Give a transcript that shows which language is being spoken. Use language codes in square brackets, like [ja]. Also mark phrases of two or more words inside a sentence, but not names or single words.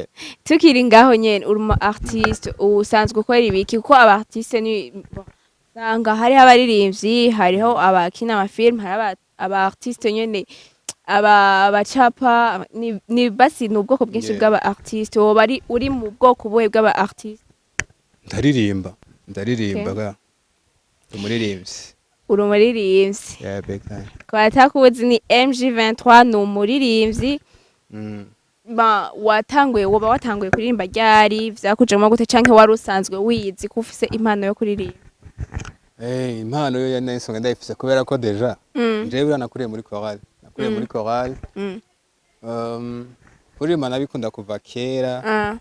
[rn] Tukiri ngaho nyene uri umu artiste usanzwe ukora ibiki kuko aba artiste ni sanga hari abaririmbyi hariho abakina amafilm hari aba artiste nyene abacapa ni basi n'ubwoko bwinshi bw'aba artiste wo bari uri mu bwoko buhe bw'aba artiste? Ndaririmba ga umuririmbyi. Uri umuririmbyi. [en] Yeah, big time. [rn] Kwa atakuzi ni MG23 ni umuririmbyi. Ba watanguye kuririmba ryari vyakujemo gute canke wari usanzwe wiyizi ko ufise impano yo kuririmba? Impano yo yanayisonga ndayifise kubera ko deja jewe nakuriye muri chorale. Kuririmba nabikunda kuva kera.